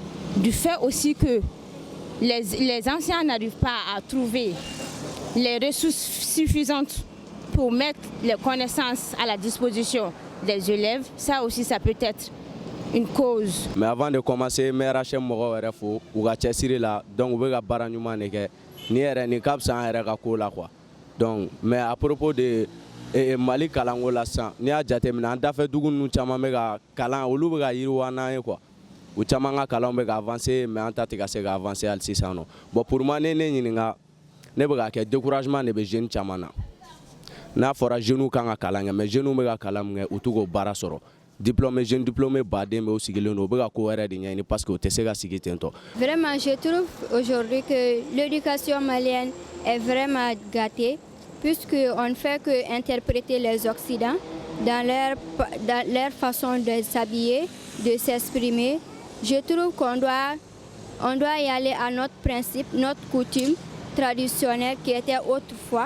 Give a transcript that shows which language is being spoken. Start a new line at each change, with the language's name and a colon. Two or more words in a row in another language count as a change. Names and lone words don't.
French: Du fait aussi que les enseignants n'arrivent pas à trouver les ressources suffisantes pour mettre les connaissances à la disposition des élèves, ça aussi ça peut être une cause. Mais avant de commencer,
Bambara: RH mɔgɔw yɛrɛ fo u ka cɛsiri la donc u bɛ ka baara ɲuman de kɛ ni yɛrɛ ni ka fisa an yɛrɛ ka ko la quoi.
French: Donc mais à propos de
Bambara: Mali kalanko la sisan n'i y'a jateminɛ an dafɛ dugu ninnu caman bɛ ka kalan olu bɛ ka yiriwa n'an ye quoi. U caman ka kalanw bɛ ka
French: avancer mais
Bambara: an ta tɛ ka se ka avancer hali sisan nɔ.
French: Bon pour moi
Bambara: ne ɲininka ne bɛ ka kɛ découragement de bɛ jeunes caman na. N'a fɔra jeunes kan ka kalan kɛ
French: mais jeunes
Bambara: bɛ ka kalan min kɛ u t'u k'o baara sɔrɔ.
French: Jeune diplômé
Bambara: baden bɛ u sigilen don u bɛ ka ko wɛrɛ de ɲɛɲini parce que u tɛ se ka sigi ten tɔ.
French: Vraiment je trouve aujourd'hui que l'éducation malienne est vraiment gâtée puisqu'on ne fait que interpréter les Occidents dans leur façon de s'habiller, de s'exprimer. Je trouve qu'on doit y aller à notre principe, notre coutume traditionnelle qui était autrefois.